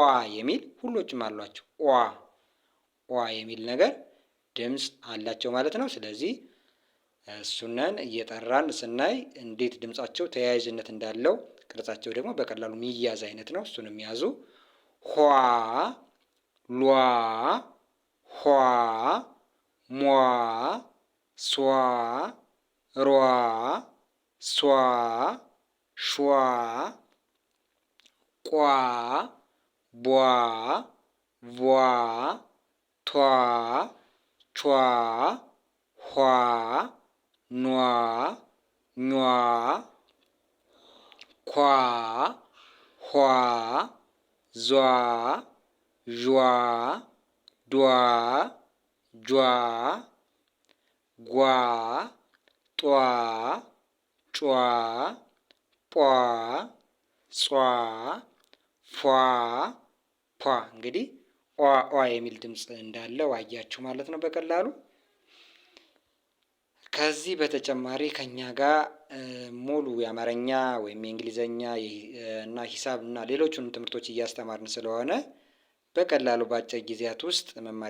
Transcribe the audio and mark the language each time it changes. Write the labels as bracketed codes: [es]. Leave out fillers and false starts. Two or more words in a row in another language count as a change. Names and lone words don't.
[am] የሚል ሁሎችም አሏቸው። ዋ የሚል ነገር ድምፅ አላቸው ማለት ነው። ስለዚህ እሱነን እየጠራን ስናይ እንዴት ድምጻቸው ተያያዥነት እንዳለው ቅርጻቸው ደግሞ በቀላሉ የሚያዝ አይነት ነው። እሱንም ያዙ። ኋ፣ ሏ፣ ኋ፣ ሟ፣ ሷ፣ ሯ፣ ሷ፣ ሿ፣ ቋ፣ ቧ፣ ቧ፣ ቷ፣ ቿ፣ ኋ፣ ኗ፣ ኟ፣ ኳ፣ ኋ፣ ዟ፣ ዣ፣ ዷ፣ ጇ፣ ጓ፣ ጧ፣ ጯ፣ ጳ፣ ጿ፣ ፏ ፏ እንግዲህ ኦ የሚል ድምፅ እንዳለው አያችሁ ማለት ነው በቀላሉ። ከዚህ በተጨማሪ ከኛ ጋር ሙሉ የአማርኛ ወይም የእንግሊዘኛ እና ሂሳብ እና ሌሎቹንም ትምህርቶች እያስተማርን ስለሆነ በቀላሉ በአጭር ጊዜያት ውስጥ መማር